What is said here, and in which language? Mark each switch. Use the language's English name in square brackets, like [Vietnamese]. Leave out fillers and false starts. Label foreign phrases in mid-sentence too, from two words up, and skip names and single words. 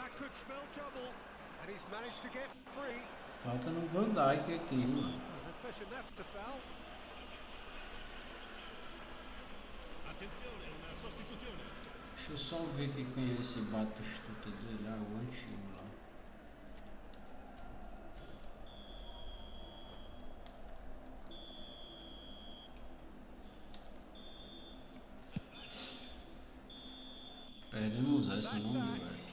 [English] could spell trouble, and he's managed to get free. [Portuguese] Falta no Van Dijk aqui, mano. [English] The question, that's the foul. [Italian] Attenzione, una sostituzione. [Portuguese] Deixa eu só ver quem é esse Batistuta dele. Ah, o antigo lá. Perdemos essa, não deu essa.